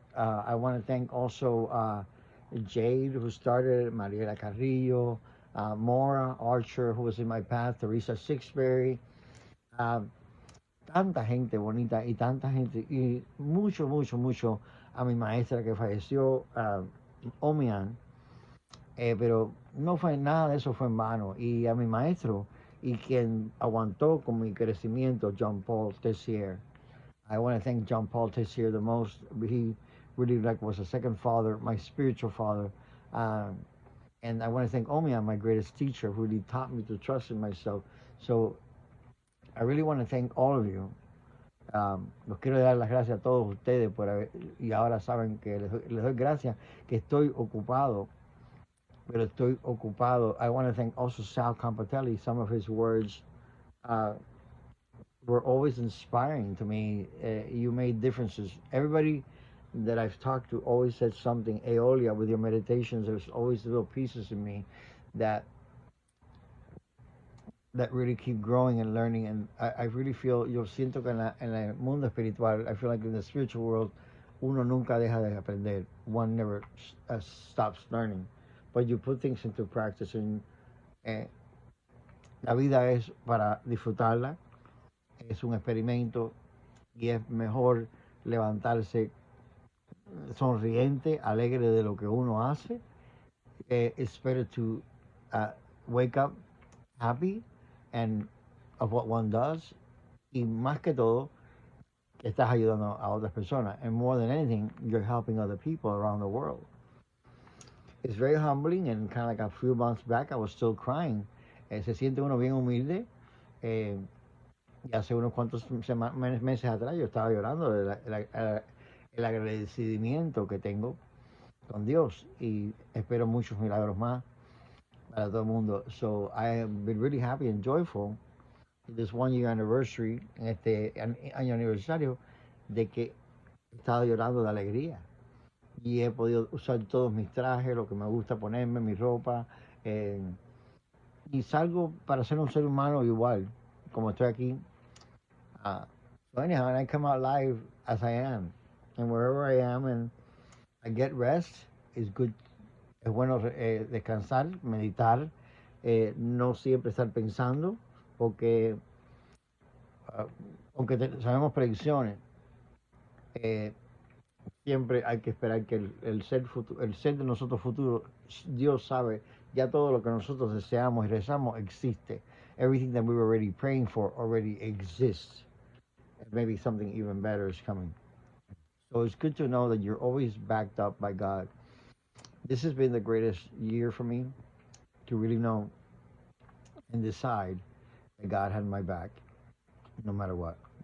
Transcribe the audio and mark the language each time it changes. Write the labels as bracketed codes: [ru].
[en] I want to thank also Jade, who started, Mariela Carrillo, Maura Archer, who was in my path, [es] Teresa Sixbury, tanta gente bonita y tanta gente, y mucho a mi maestra que falleció, Omian, pero no fue nada de eso fue en vano, y a mi maestro y quien aguantó con mi crecimiento, John Paul Tessier. [en] I want to thank John Paul Tessier the most. He really was a second father, my spiritual father. And I want to thank Omian, my greatest teacher, who really taught me to trust in myself. So I really want to thank all of you. [es] Los quiero dar las gracias a todos ustedes por haber, y ahora saben que les doy gracias que estoy ocupado, pero estoy ocupado. [en] I want to thank also Sal Campatelli. Some of his words were always inspiring to me. You made differences. Everybody that I've talked to always said something. Eolia, with your meditations, there's always little pieces in me that really keep growing and learning. And I really feel, [es] yo siento que en el mundo espiritual, [en] I feel like in the spiritual world, [es] uno nunca deja de aprender. [en] One never stops learning. But you put things into practice. [es] And la vida es para disfrutarla. Es un experimento y es mejor levantarse sonriente, alegre de lo que uno hace. [en] It's better to wake up happy and of what one does. [es] Y más que todo, que estás ayudando a otras personas. [en] And more than anything, you're helping other people around the world. It's very humbling, and kind of like a few months back, I was still crying. [es] Se siente uno bien humilde. Y hace unos cuantos meses atrás yo estaba llorando el agradecimiento que tengo con Dios, y espero muchos milagros más para todo el mundo. [en] So I have been really happy and joyful this 1 year anniversary, [es] en este año aniversario, de que he estado llorando de alegría y he podido usar todos mis trajes, lo que me gusta ponerme, mi ropa, y salgo para ser un ser humano igual, como estoy aquí. [en] So anyhow, and I come out live as I am, and wherever I am, and I get rest. It's good. [es] Es bueno descansar, meditar, no siempre estar pensando, porque aunque sabemos predicciones, siempre hay que esperar que el ser de nosotros futuro, Dios sabe, ya todo lo que nosotros deseamos y rezamos existe. [en] Everything that we were already praying for already exists. And maybe something even better is coming. So it's good to know that you're always backed up by God. This has been the greatest year for me to really know and decide that God had my back, no matter what.